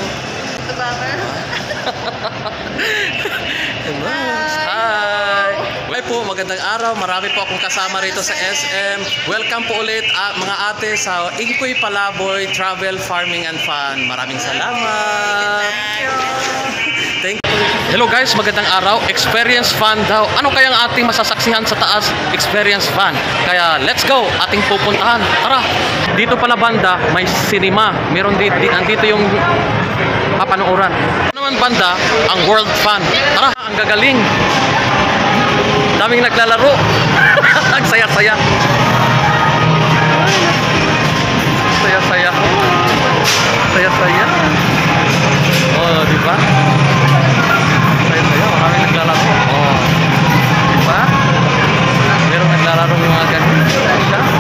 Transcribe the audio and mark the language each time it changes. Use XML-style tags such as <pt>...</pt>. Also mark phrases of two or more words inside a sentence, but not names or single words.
<en>Hello.</en> <tl>Hi. Hi po, magandang araw. Marami po akong kasama rito sa SM. Welcome po ulit mga ate sa Inkoy Palaboy Travel, Farming and Fun. Maraming salamat.</tl> <en>Thank you. Hello guys,</en> <tl>magandang araw.</tl> <en>Experience fun</en> <tl>daw. Ano kayang ating masasaksihan sa taas?</tl> <en>Experience fun. Kaya let's go,</en> <tl>ating pupuntahan. Tara. Dito pala banda, may cinema. Meron andito yung papanooran. Ano naman banda, ang World Fun. Tara, ang gagaling. Daming naglalaro. Ang saya-saya. Saya-saya. Saya-saya. Oh, di ba? Saya-saya, maraming naglalaro. Oh. Di ba? Merong naglalaro ng mga ganun. Siya.</tl>